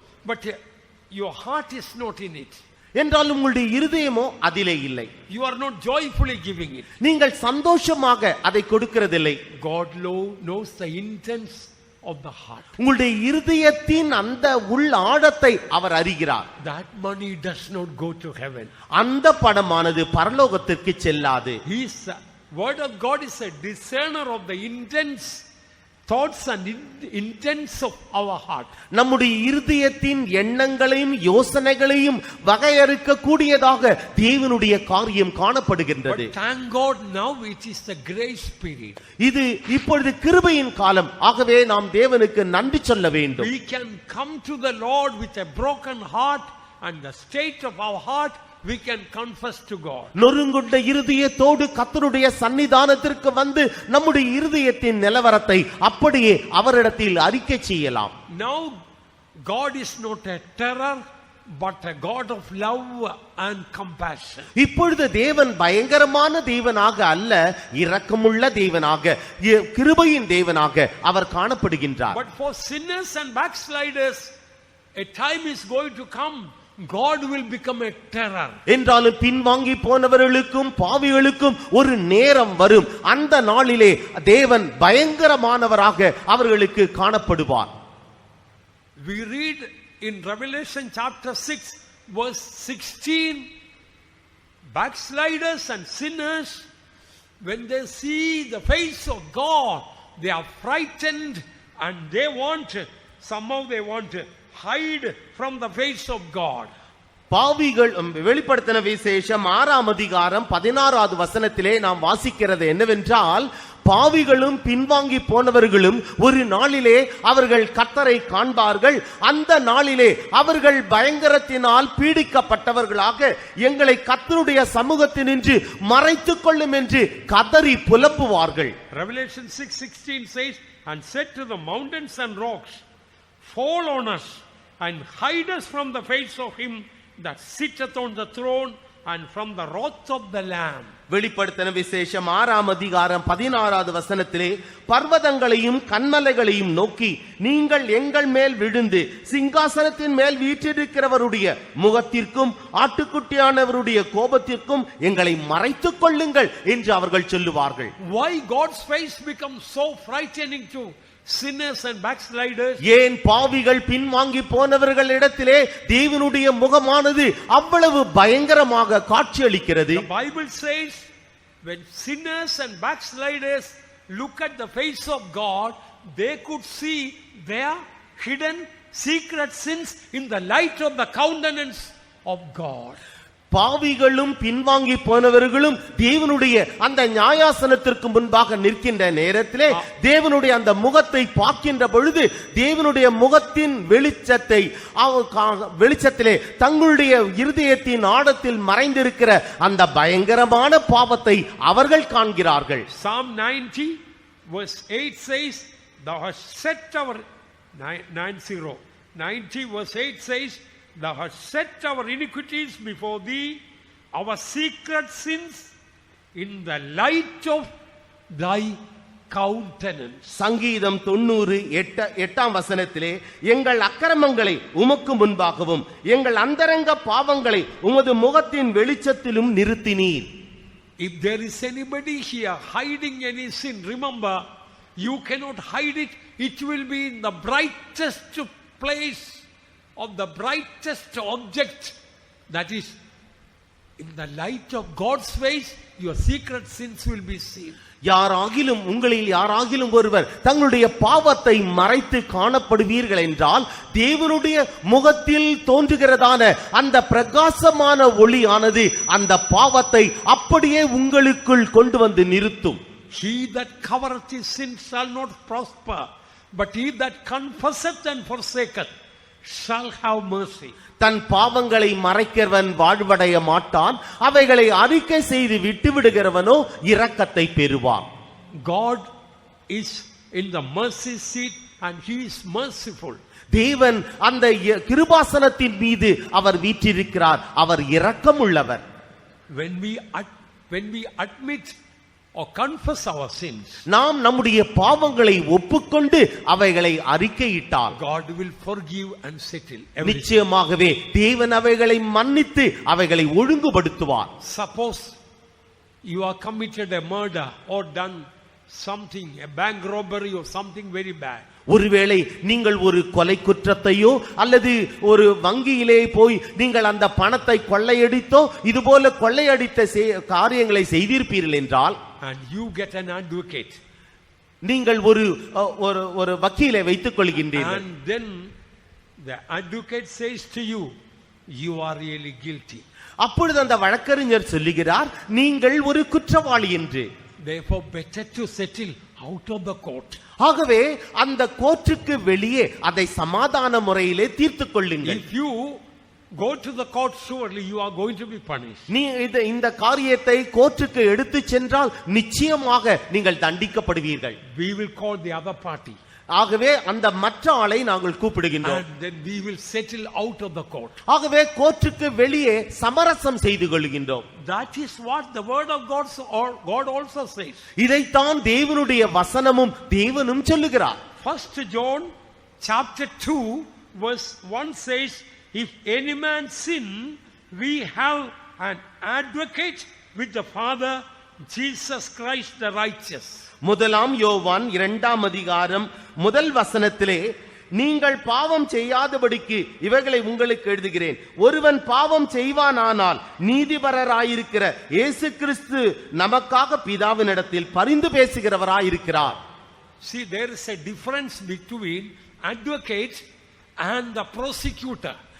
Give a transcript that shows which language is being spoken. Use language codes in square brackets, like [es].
[en] But your heart is not in it. [ta] என்றால் உங்களுடைய இருதயமோ அதிலே இல்லை. [en] You are not joyfully giving it. [ta] நீங்கள் சந்தோஷமாக அதை கொடுக்கிறதில்லை. [en] God knows the intents of the heart. [ta] உங்களுடைய இருதயத்தின் அந்த உள் ஆழத்தை அவர் அறிகிறார். [en] That money does not go to heaven. [ta] அந்த பணமானது பரலோகத்திற்கு செல்லாது. [en] Word of God is a discerner of the intents, thoughts and intents of our heart. [ta] நம்முடைய இருதயத்தின் எண்ணங்களையும் யோசனைகளையும் வகையறுக்க கூடியதாக தேவனுடைய காரியம் காணப்படுகின்றது. [en] But thank God now it is the grace period. [ta] இது இப்பொழுது கிருபையின் காலம். ஆகவே நாம் தேவனுக்கு நன்றி சொல்ல வேண்டும். [en] We can come to the Lord with a broken heart, and the state of our heart we can confess to God. [ta] நொறுங்குண்ட இருதயத்தோடு கர்த்தருடைய சன்னிதானத்திற்கு வந்து நம்முடைய இருதயத்தின் நிலவரத்தை அப்படியே அவரிடத்தில் அறிக்கை செய்யலாம். [en] Now God is not a terror but a God of love and compassion. [ta] இப்பொழுது தேவன் பயங்கரமான தேவனாக அல்ல, இரக்கமுள்ள தேவனாக, கிருபையின் தேவனாக அவர் காணப்படுகின்றார். [en] But for sinners and backsliders a time is going to come, God will become a terror. [ta] என்றாலும் பின்வாங்கி போனவர்களுக்கும் பாவிகளுக்கும் ஒரு நேரம் வரும். அந்த நாளிலே தேவன் பயங்கரமானவராக அவர்களுக்கு காணப்படுவார். [en] We read in Revelation chapter 6 verse 16, backsliders and sinners, when they see the face of God, they are frightened and they want to hide from the face of God. [ta] பாவிகள் வெளிப்படுத்தின விசேஷம் 6ஆம் அதிகாரம் 16வது வசனத்திலே நாம் வாசிக்கிறது என்னவென்றால், பாவிகளும் பின்வாங்கி போனவர்களும் ஒரு நாளிலே அவர்கள் கர்த்தரை காண்பார்கள். அந்த நாளிலே அவர்கள் பயங்கரத்தினால் பீடிக்கப்பட்டவர்களாக எங்களை கர்த்தருடைய சமூகத்தினின்று மறைத்துக் கொள்ளும் என்று கதறி புலம்புவார்கள். [en] Revelation 6:16 says, and said to the mountains and rocks, fall on us and hide us from the face of him that sitteth on the throne and from the wrath of the Lamb. [ta] வெளிப்படுத்தின விசேஷம் 6ஆம் அதிகாரம் 16வது வசனத்திலே பர்வதங்களையும் கன்மலைகளையும் நோக்கி நீங்கள் எங்கள் மேல் விழுந்து சிங்காசனத்தின் மேல் வீற்றிருக்கிறவருடைய முகத்திற்கும் ஆட்டுக்குட்டியானவருடைய கோபத்திற்கும் எங்களை மறைத்துக் கொள்ளுங்கள் என்று அவர்கள் சொல்லுவார்கள். [en] Why God's face becomes so frightening to sinners and backsliders? [ta] ஏன் பாவிகள் பின்வாங்கி போனவர்கள் இடத்திலே தேவனுடைய முகமானது அவ்வளவு பயங்கரமாக காட்சியளிக்கிறது? [en] The Bible says when sinners and backsliders look at the face of God, they could see their hidden secret sins in the light of the countenance of God. [ta] பாவிகளும் பின்வாங்கி போனவர்களும் தேவனுடைய அந்த நியாயாசனத்திற்கு முன்பாக நிற்கின்ற நேரத்திலே தேவனுடைய அந்த முகத்தை பார்க்கின்ற பொழுது தேவனுடைய முகத்தின் வெளிச்சத்திலே தங்களுடைய இருதயத்தின் ஆழத்தில் மறைந்திருக்கிற அந்த பயங்கரமான பாவத்தை அவர்கள் காண்கிறார்கள். [en] Psalm 90 verse 8 says, thou hast set our 90 verse 8 says, thou hast set our iniquities before thee, our secret sins in the light of thy countenance. [ta] சங்கீதம் 98 வசனத்திலே எங்கள் அக்கிரமங்களை உமக்கு முன்பாகவும் எங்கள் அந்தரங்க பாவங்களை உமது முகத்தின் வெளிச்சத்திலும் நிறுத்தினீர். [en] If there is anybody here hiding any sin, remember, you cannot hide it. It will be in the brightest place of the brightest object, that is in the light of God's face, your secret sins will be seen. [ta] யாராகிலும் உங்களில் யாராகிலும் ஒருவர் தங்களுடைய பாவத்தை மறைத்து காணப்படுவீர்கள் என்றால் தேவனுடைய முகத்தில் தோன்றுகிறதான அந்த பிரகாசமான ஒளியானது அந்த பாவத்தை அப்படியே உங்களுக்குள் கொண்டு வந்து நிறுத்தும். [en] He that covereth his sins shall not prosper, but he that confesseth and forsaketh shall have mercy. [ta] தன் பாவங்களை மறைக்கிறவன் வாழ்வடைய மாட்டான், அவைகளை அறிக்கை செய்து விட்டு விடுகிறவனோ இரக்கத்தை பெறுவான். [en] God is in the mercy seat and he is merciful. [ta] தேவன் அந்த கிருபாசனத்தின் மீது அவர் வீற்றிருக்கிறார், அவர் இரக்கம் உள்ளவர். [en] When we admit or confess our sins, [ta] நாம் நம்முடைய பாவங்களை ஒப்புக்கொண்டு அவைகளை அறிக்கையிட்டால் [en] God will forgive and settle everything. [ta] நிச்சயமாகவே தேவன் அவைகளை மன்னித்து அவைகளை ஒழுங்குபடுத்துவார். [en] Suppose you are committed a murder or done something, a bank robbery or something very bad. [ta] ஒருவேளை நீங்கள் ஒரு கொலை குற்றத்தையோ அல்லது ஒரு வங்கியிலே போய் நீங்கள் அந்த பணத்தை கொள்ளையடித்தோ இதுபோல கொள்ளையடித்த காரியங்களை செய்திருப்பீர்கள் என்றால், [en] and you get an advocate, [ta] நீங்கள் ஒரு வக்கீலை வைத்துக் கொள்கின்றீர்கள், [en] and then the advocate says to you, you are really guilty. [ta] அப்பொழுது அந்த வழக்கறிஞர் சொல்லுகிறார், நீங்கள் ஒரு குற்றவாளி என்று. [en] Therefore better to settle out of the court. [ta] ஆகவே அந்த கோர்ட்டுக்கு வெளியே அதை சமாதான முறையிலே தீர்த்துக் கொள்ளுங்கள். [en] If you go to the court, surely you are going to be punished. [ta] நீ இந்த காரியத்தை கோர்ட்டுக்கு எடுத்து சென்றால் நிச்சயமாக நீங்கள் தண்டிக்கப்படுவீர்கள். [en] We will call the other party. [ta] ஆகவே அந்த மற்ற ஆளை நாங்கள் கூப்பிடுகின்றோம். [en] And then we will settle out of the court. [ta] ஆகவே கோர்ட்டுக்கு வெளியே சமரசம் செய்து கொள்கின்றோம். [en] That is what the word of God also says. [ta] இதைத்தான் தேவனுடைய வசனமும் தேவனும் சொல்லுகிறார். [en] 1 John chapter 2 verse 1 says, if any man sin, we have an advocate with the Father, Jesus Christ the righteous. [ta] முதலாம் யோவான் 2ஆம் அதிகாரம் முதல் வசனத்திலே, நீங்கள் பாவம் செய்யாதபடிக்கு இவைகளை உங்களுக்கு எழுதுகிறேன், ஒருவன் பாவம் செய்வானானால் நீதிபரராயிருக்கிற இயேசு கிறிஸ்து நமக்காக பிதாவினிடத்தில் பரிந்து பேசுகிறவராயிருக்கிறார். [en] See, there is a difference between advocate and the prosecutor.